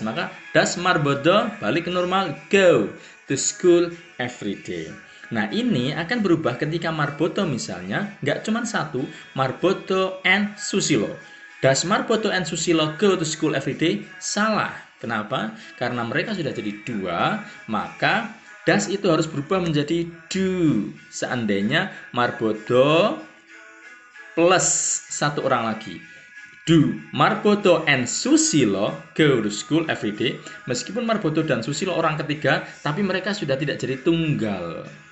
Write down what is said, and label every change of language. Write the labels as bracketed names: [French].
[Indonesian] Maka [English] does Marboto [Indonesian] balik ke normal, [English] go to school every day. [Indonesian] Nah, ini akan berubah ketika Marboto misalnya nggak cuma satu, [English] Marboto and Susilo. Does Marboto and Susilo go to school every day? [Indonesian] Salah. Kenapa? Karena mereka sudah jadi dua, maka does itu harus berubah menjadi do. Seandainya Marboto plus satu orang lagi. [English] Do Marboto and Susilo go to school every day? [Indonesian] Meskipun Marboto dan Susilo orang ketiga, tapi mereka sudah tidak jadi tunggal.